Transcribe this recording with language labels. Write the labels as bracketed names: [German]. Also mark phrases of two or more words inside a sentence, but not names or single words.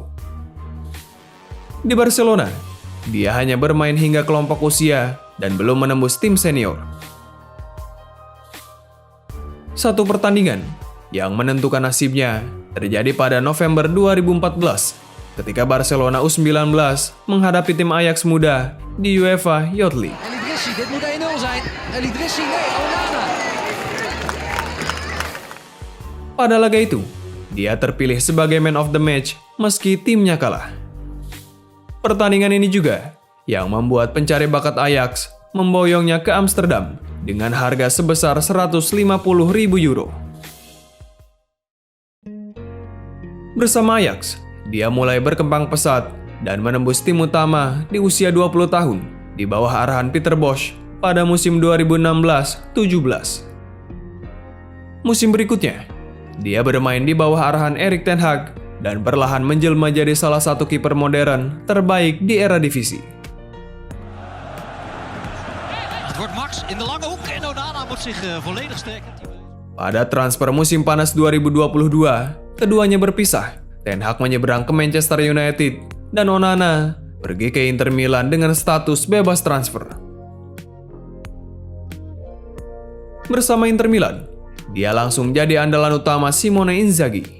[Indonesian] Di Barcelona, dia hanya bermain hingga kelompok usia dan belum menembus tim senior. Satu pertandingan yang menentukan nasibnya terjadi pada November 2014 ketika Barcelona U19 menghadapi tim Ajax muda di UEFA Youth League. [Dutch] El Idrissi, dit moet 1-0 zijn. El Idrissi, nee, Onana. [Indonesian] Pada laga itu, dia terpilih sebagai [English] man of the match [Indonesian] meski timnya kalah. Pertandingan ini juga yang membuat pencari bakat Ajax memboyongnya ke Amsterdam dengan harga sebesar 150.000 euro. Bersama Ajax, dia mulai berkembang pesat dan menembus tim utama di usia 20 tahun di bawah arahan Peter Bosz pada musim 2016-17. Musim berikutnya, dia bermain di bawah arahan Erik ten Hag dan perlahan menjelma jadi salah satu kiper modern terbaik di era divisi. [Dutch] Het wordt Max in de lange hoek en Onana moet zich volledig sterken. [Indonesian] Pada transfer musim panas 2022, keduanya berpisah. Ten Hag menyeberang ke Manchester United dan Onana pergi ke Inter Milan dengan status bebas transfer. Bersama Inter Milan, dia langsung jadi andalan utama Simone Inzaghi.